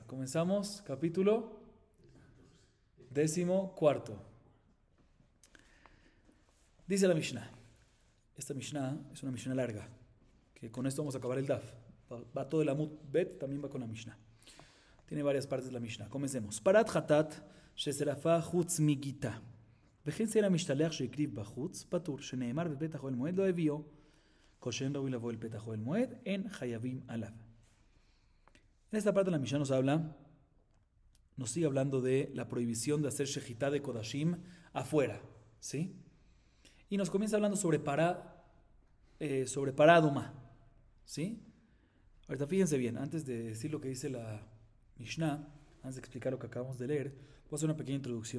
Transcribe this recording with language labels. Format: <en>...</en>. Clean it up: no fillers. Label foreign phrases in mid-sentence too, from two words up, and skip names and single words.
<es>Comenzamos capítulo 14. Dice la Mishnah. Esta Mishnah es una Mishnah larga, que con esto vamos a acabar el Daf. Va todo el</es> <he>עמוד בית,</he> <es>también va con la Mishnah. Tiene varias partes la Mishnah. Comencemos.</es> <he>פרת חטאת שנשרפה חוץ מגיתה. וכן סלע המשתלח שהקריב בחוץ, פטור, שנאמר בפתח אוהל מועד לא הביאו. כל שאין ראוי לבוא אל פתח אוהל מועד, אין חייבים עליו.</he> <es>En esta parte de la Mishnah nos sigue hablando de la prohibición de hacer shejitá de kodashim afuera, ¿sí? Y nos comienza hablando sobre paraduma, ¿sí? Ahorita fíjense bien, antes de decir lo que dice la Mishnah, antes de explicar lo que acabamos de leer, voy a hacer una pequeña introducción.</es>